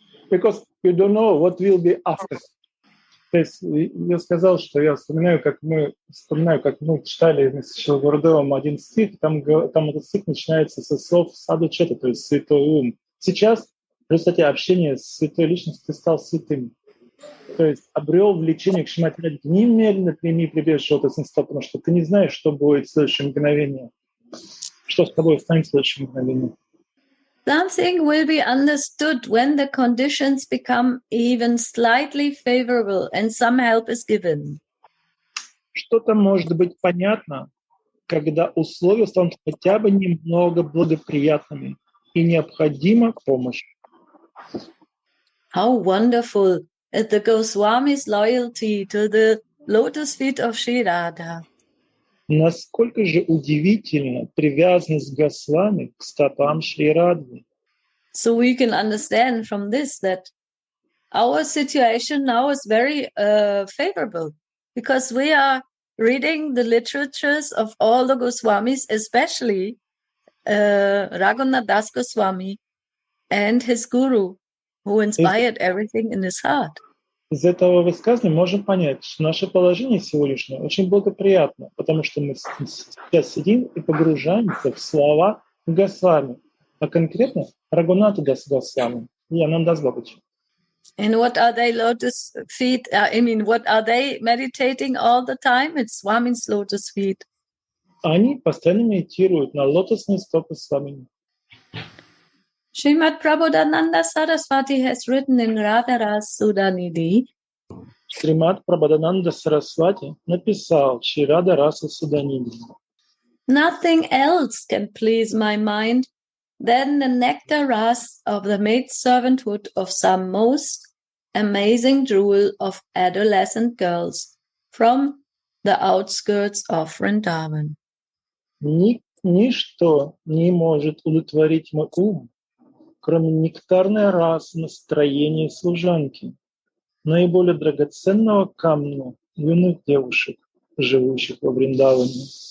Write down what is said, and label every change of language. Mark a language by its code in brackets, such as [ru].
[en] Because you don't know what will be after. [ru] То есть я сказал, что я вспоминаю, как мы читали с Шрилой Гурудевом один стих, там этот стих начинается со слов саду чета, то есть святой ум. Сейчас, в результате общения с святой личностью, ты стал святым. То есть обрел влечение к Шримати Радхике. Немедленно прими прибежище от эссенства, потому что ты не знаешь, что будет в следующее мгновение. Что с тобой станет в следующее мгновение. [en] Something will be understood when the conditions become even slightly favorable and some help is given. [ru] Что-то может быть понятно, когда условия станут хотя бы немного благоприятными и необходима помощь. [en] How wonderful is the Goswami's loyalty to the lotus feet of Sri Radha. [ru] Насколько же удивительна привязанность Госвами к стопам Шри Радхи. [en] So we can understand from this that our situation now is very favorable because we are reading the literatures of all the Goswamis, especially Raghunath Das Goswami and his guru, who inspired everything in his heart. [ru] Из этого высказывания можем понять, что наше положение сегодняшнее очень благоприятно, потому что мы сейчас сидим и погружаемся в слова Госвами, а конкретно Рагунату Дас Госвами и Анандас Бабачи. [en] And what are they lotus feet? What are they meditating all the time? It's Swami's lotus feet. [ru] Они постоянно медитируют на лотосные стопы Свамини. [en] Srimad Prabodhananda Saraswati has written in Radharas Sudhanidhi. [ru] Шримад Прабодхананда Сарасвати написал Шрирада Раса Суданидhi. [en] Nothing else can please my mind than the nectar ras of the maidservanthood of some most amazing jewel of adolescent girls from the outskirts of Vrindavan. [ru] Ничто не может удовлетворить мой ум, кроме нектарной расы настроения служанки, наиболее драгоценного камня юных девушек, живущих во Вриндаване.